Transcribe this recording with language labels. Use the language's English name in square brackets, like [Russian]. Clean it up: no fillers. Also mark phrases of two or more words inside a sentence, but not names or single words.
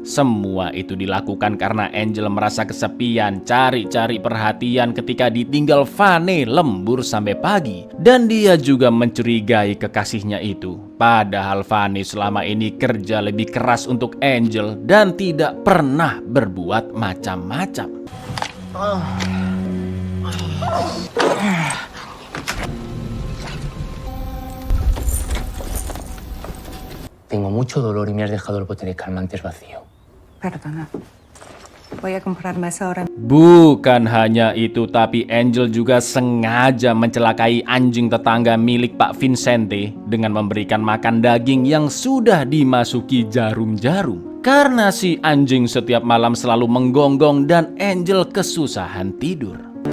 [Indonesian] Semua itu dilakukan karena Angel merasa kesepian, cari-cari perhatian ketika ditinggal Fanny lembur sampai pagi. Dan dia juga mencurigai kekasihnya itu. Padahal Fanny selama ini kerja lebih keras untuk Angel dan tidak pernah berbuat macam-macam. [Spanish] Tengo mucho dolor y me has dejado el bote de calmantes vacío. Perdona. Voy a comprarme esa ahora. [Indonesian] Bukan hanya itu, tapi Angel juga sengaja mencelakai anjing tetangga milik Pak Vincente dengan memberikan makan daging yang sudah dimasuki jarum-jarum. Karena si anjing setiap malam selalu menggonggong dan Angel kesusahan tidur.